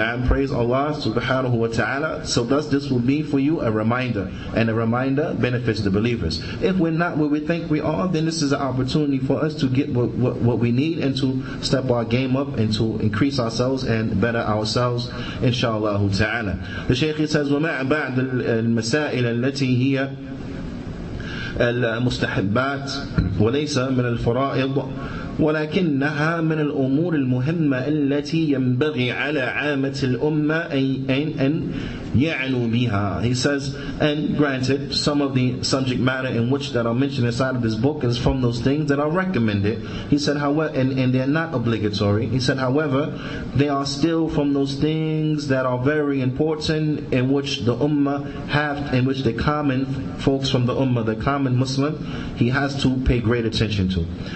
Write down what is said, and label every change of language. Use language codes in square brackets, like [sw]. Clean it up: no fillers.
[en] Praise Allah subhanahu wa ta'ala. So thus this will be for you a reminder, and a reminder benefits the believers. If we're not where we think we are, then this is an opportunity for us to get what we need, and to step our game up, and to increase ourselves and better ourselves, inshallah ta'ala. The Shaykh says, [ar] وَمَعَ بَعْدَ الْمَسَائِلَ الَّتِي هِيَ المستحبات وليس من الفرائض ولكنها من الأمور المهمة التي ينبغي على عامة الأمة أن يعنوا بها. [en] He says, and granted, some of the subject matter in which that are mentioned inside of this book is from those things that are recommended. He said, however, and they're not obligatory. He said, however, they are still from those things that are very important, in which the ummah in which the common folks from the ummah, the common Muslim, he has to pay great attention to.